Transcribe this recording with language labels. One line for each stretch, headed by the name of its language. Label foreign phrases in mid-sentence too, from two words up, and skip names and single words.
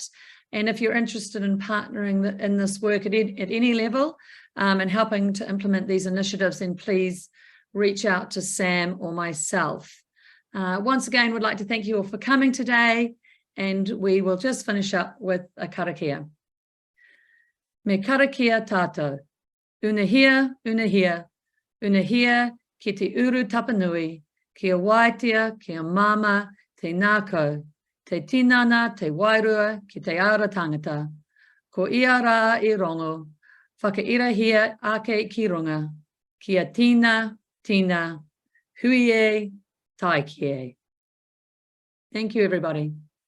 English: And if you're interested in partnering in this work at any level, and helping to implement these initiatives, then please reach out to Sam or myself. Once again, we'd like to thank you all for coming today, and we will just finish up with a karakia.
Māori: Me karakia tātou, unahia, unahia, unahia ki te uru tapanui, kia waitea, kia mama, te nākau, te tinana, te wairua, ki te ara tangata, ko ia rā I rongo, whakairahia ake ki runga, kia tina, tina, hui e, tai ki e.
English: Thank you, everybody.